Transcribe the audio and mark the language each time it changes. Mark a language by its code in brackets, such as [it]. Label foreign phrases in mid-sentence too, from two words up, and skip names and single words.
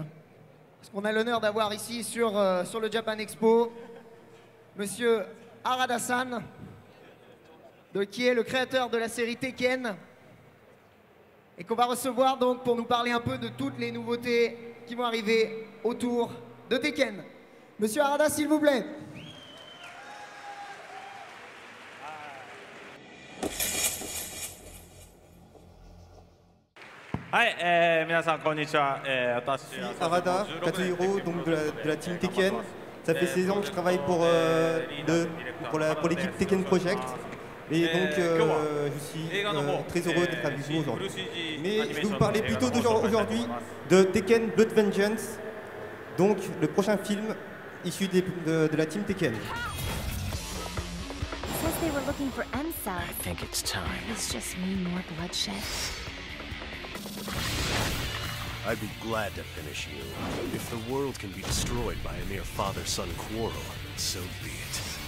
[fr] Parce qu'on a l'honneur d'avoir ici sur le Japan Expo Monsieur Harada-san, qui est le créateur de la série Tekken, et qu'on va recevoir donc pour nous parler un peu de toutes les nouveautés qui vont arriver autour de Tekken. Monsieur Harada, s'il vous plaît. [ja] はい、皆さんこんにちは。私 [fr] Harada Katsuhiro, donc de la team Tekken. Ça fait 16 ans que je travaille pour l'équipe Tekken Project. Et donc je suis très heureux d'être avec vous aujourd'hui. Mais je vais vous parler plutôt aujourd'hui de Tekken Blood Vengeance, donc le prochain film issu de la team Tekken. [en] Says they were looking for M-cells. I think it's time. It's just mean more bloodshed. I'd be glad to finish you. If the world can be destroyed by a mere father-son quarrel, so be it.